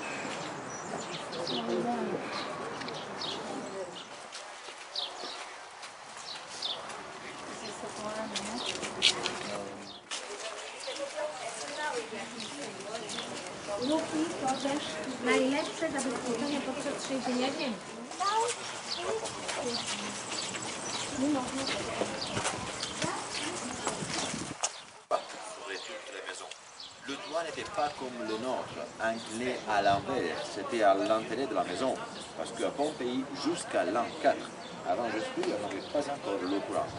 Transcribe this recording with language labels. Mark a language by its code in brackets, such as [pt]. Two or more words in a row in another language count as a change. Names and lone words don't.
[pl] Luki to też najlepsze zabezpieczenie podczas trzęsienia ziemi. [fr] Le toit n'était pas comme le nôtre, incliné à l'envers, c'était à l'entrée de la maison. Parce qu'à Pompéi, jusqu'à l'an 4, avant Jésus-Christ, on n'avait pas encore l'eau courante.